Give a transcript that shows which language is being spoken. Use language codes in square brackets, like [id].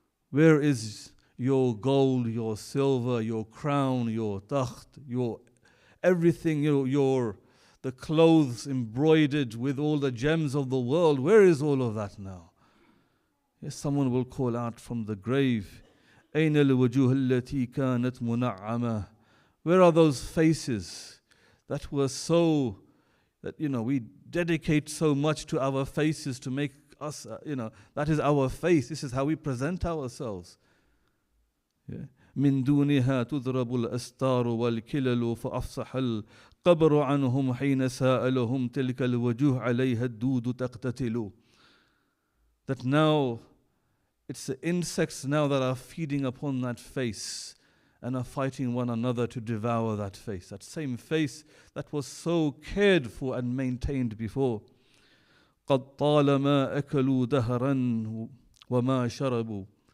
[en] Where is your gold, your silver, your crown, your takht, your everything, the clothes embroidered with all the gems of the world? Where is all of that now? Yes, someone will call out from the grave. [ar] أين الوجوه التي كانت منعمة. [en] Where are those faces that were so, that we dedicate so much to our faces to make us, that is our face. This is how we present ourselves. [ar] من دونها تضرب الأستار والكلل فأفصح القبر عنهم حين سائلهم تلك الوجوه عليها الدود تقتتل. [en] That now it's the insects now that are feeding upon that face, and are fighting one another to devour that face, that same face that was so cared for and maintained before. [ar] قَدْ طَالَمَا أَكَلُوا دَهْرًا وَمَا شَرَبُوا.